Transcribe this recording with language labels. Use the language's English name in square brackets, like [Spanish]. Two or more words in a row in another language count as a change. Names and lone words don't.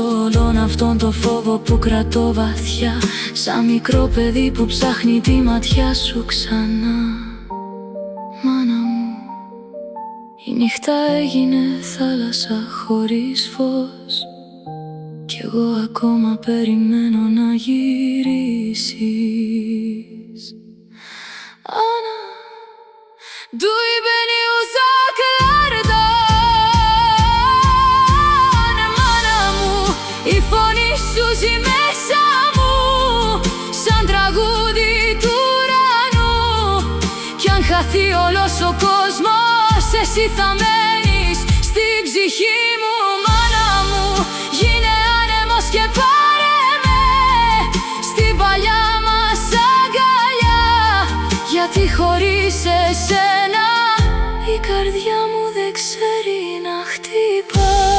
[Greek] Όλον αυτόν το φόβο που κρατώ βαθιά, σαν μικρό παιδί που ψάχνει τη ματιά σου ξανά. Μάνα μου, η νύχτα έγινε θάλασσα χωρίς φως κι εγώ ακόμα περιμένω να γυρίσεις. [Turkish] Ana, duy beni uzaklardan. [Greek] Μάνα μου, η φωνή σου ζει μέσα μου σαν τραγούδι του ουρανού. Κι αν χαθεί όλος ο κόσμος, εσύ θα μένεις στην ψυχή μου. Μάνα μου, γίνε άνεμος και πάρε με στην παλιά μας αγκαλιά, γιατί χωρίς εσένα η καρδιά μου δεν ξέρει να χτυπά.